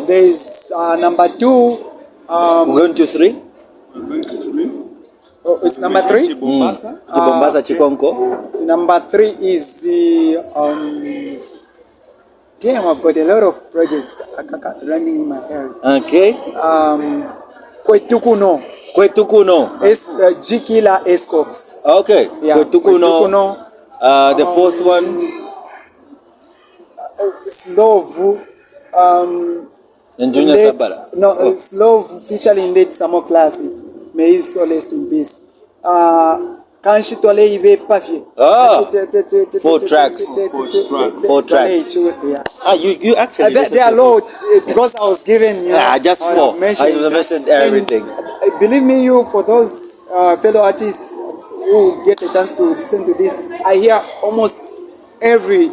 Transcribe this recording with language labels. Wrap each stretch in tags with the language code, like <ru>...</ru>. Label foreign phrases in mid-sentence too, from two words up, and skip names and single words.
<en>there is number 2. We're going to 3. Oh, it's number 3. Chibombasa Chikonko. Number 3 is damn, I've got a lot of projects running in my head. Okay. Kwetukuno. Jikila Escops. Okay. Yeah. Kwetukuno. The 4th one. Slovu. And Junior Sabara. No, Slovu featuring late Samo Classic. May his soul rest in peace. Kanshitole ibe pafi. 4 tracks. 4 tracks. Yeah. You actually. There are loads because I was given. Just 4. I mentioned everything. Believe me, for those fellow artists who get a chance to listen to this, I hear almost every</en>